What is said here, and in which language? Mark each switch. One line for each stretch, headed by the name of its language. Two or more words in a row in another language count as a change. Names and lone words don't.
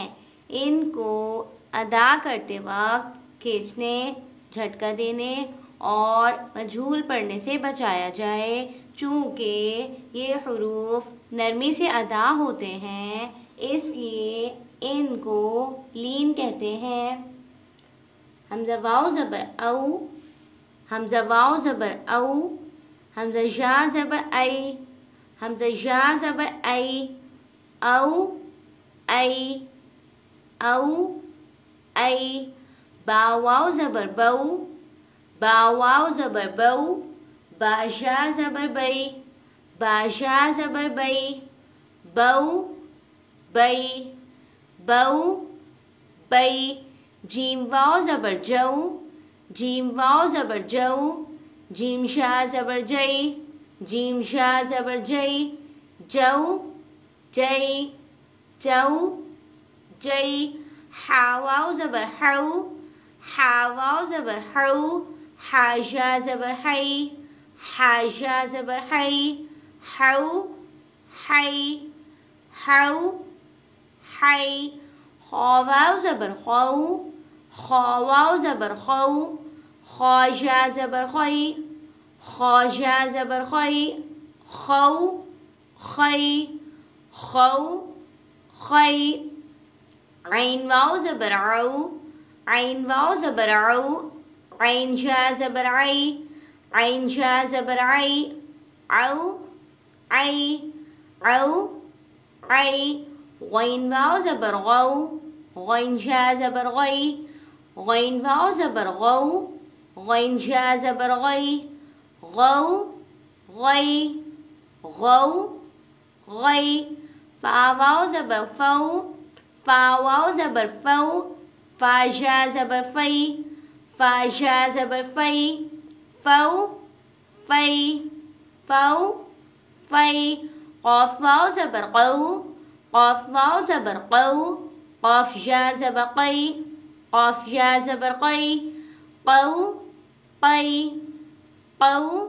Urdu: ان کو ادا کرتے وقت کھینچنے، جھٹکا دینے اور مجھول پڑھنے سے بچایا جائے، چونکہ یہ حروف نرمی سے ادا ہوتے ہیں، اس لیے ان کو لین کہتے ہیں۔ حمزہ واو زبر او، حمزہ واو زبر او، حمزہ یا زبر ای، حمزہ یا زبر ای، او ای، او ای، با واو زبر بو، با واو زبر بو، با یا زبر بی، با یا زبر بی، بو بی، بو بی، جیم واو زبر جو، جیم واو زبر جو، جیم شا زبر جئی، جیم شا زبر جئی، جو جئی، جو جئی، حا واو زبر حو، حا واو زبر حو، حا یا زبر حی، حا یا زبر حی، حو حی، حو حی، خا واو زبر خو، خا واو زبر خو، خا یا زبر خوی، خا یا زبر خوی، خو خی، خو خی، عین واو زبر عو، عین واو زبر عو، عین یا زبر عی، عین یا زبر عی، عو عی، عو عی، غین واو زبر غو، غین یا زبر غی، غین واو زبر غو، غین یا زبر غی، غو غی، غو غی، فا واو زبر فو، فا واو زبر فو، فا یا زبر فی، فا یا زبر فی، فو فی، فو فی، قاف واو زبر قو، قاف واو زبر قو، قاف یا زبر قی، قاف یا زبر قی، قو قی، قو